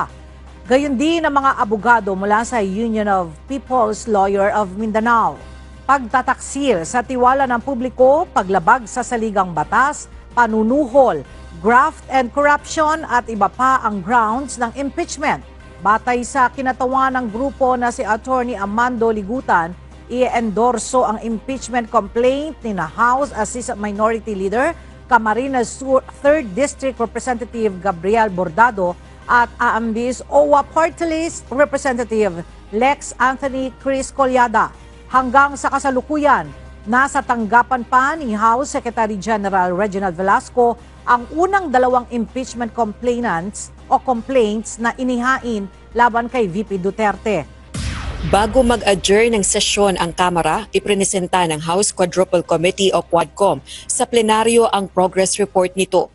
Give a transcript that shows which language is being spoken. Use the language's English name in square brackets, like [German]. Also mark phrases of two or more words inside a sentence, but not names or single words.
[Filipino] Gayon din ang mga abogado mula sa Union of People's Lawyer of Mindanao. Pagtataksil sa tiwala ng publiko, paglabag sa saligang batas, panunuhol, [English] graft and corruption [Filipino] at iba pa ang grounds ng impeachment. Batay sa kinatawan ng grupo na si Attorney Amando Ligutan, i-endorso ang [English] impeachment complaint [Filipino] ni na House Assistant Minority Leader Camarines Sur 3rd District Representative Gabriel Bordado at AMBI's OWA Party List Representative Lex Anthony Chris Colyada. Hanggang sa kasalukuyan, nasa tanggapan pa ni House Secretary General Reginald Velasco ang unang dalawang [English] impeachment complaints [Filipino] na inihain laban kay VP Duterte. Bago mag-adjourn ng sesyon ang Kamara, ipresenta ng House Quadruple Committee o Quadcom sa plenaryo ang [English] progress report [Filipino] nito.